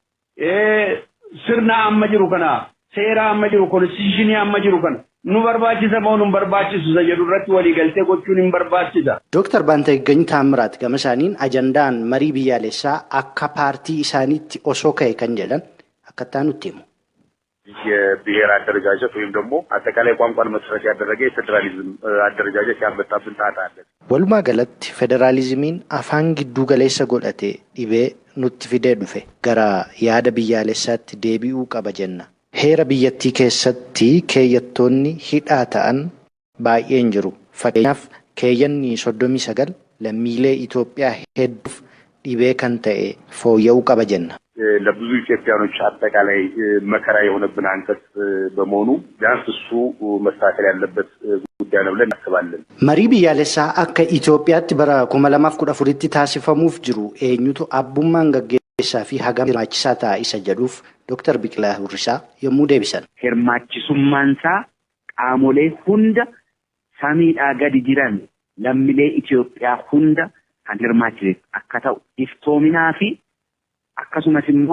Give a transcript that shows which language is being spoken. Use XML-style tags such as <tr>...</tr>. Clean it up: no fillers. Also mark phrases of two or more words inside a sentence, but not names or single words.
<om>Sirna amma jiru kana seera amma jiru konstitushinii amma jiru kana nu barbaachisa moo nu barbaachisu jedhu irratti walii galtee gochuun hin barbaachisa. Dooktar Baantaayigany Taamiraat gama isaaniin ajandaan marii biyyaalessaa akka paartii isaaniitti osoo ka'e kan jedhan akkattaa nutti himu.</om> <am>የብሔር አደረጃጀት ወይም ደግሞ አጠቃላይ ቋንቋን መሰረት ያደረገ የፌዴራሊዝም አደረጃጀት ያመጣብን ጣጣ አለ።</am> <om>walumaa galatti federaalizimiin afaan gidduu galeessa godhate dhibee nutti fidee dhufe gara yaada biyyaalessaatti deebi'uu qaba jenna. Heera biyyattii keessatti keeyyattoonni hidhaa ta'an baay'een jiru. Fakkeenyaaf keeyyanni 39 lammiilee Itoophiyaa hedduuf dhibee kan ta'e fooyya'uu qaba jenna.</om> <am>ለብዙ ኢትዮጵያኖች አጠቃላይ መከራ የሆነብን አንቀጽ በመሆኑ ቢያንስ እሱ መስተካከል ያለበት ጉዳይ ነው ብለን እናስባለን።</am> <om>Marii biyyaalessaa akka Itoophiyaatti bara 2014tti taasifamuuf jiru eenyutu abbummaan gaggeessaa fi hagam hirmaachisaa ta'a isa jedhuuf Dr. Biqilaa Hurrisaa yommuu deebisan. Hirmaachisummaansaa qaamolee hunda samiidhaa gadi jiran lammiilee Itoophiyaa hunda kan hirmaachise akka ta'u iftoominaa fi akkasumas immoo</om>